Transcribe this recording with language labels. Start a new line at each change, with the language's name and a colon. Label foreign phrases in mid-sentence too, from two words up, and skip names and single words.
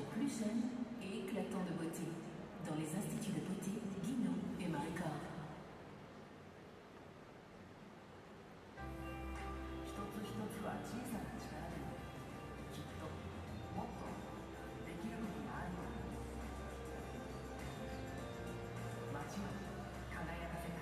French: plus jeune et éclatant de beauté dans les instituts de beauté Guinaud et Maricord.
Japanese: 一つ一つは小さな力でもきっともっとできることがあると思う。街を輝かせたい。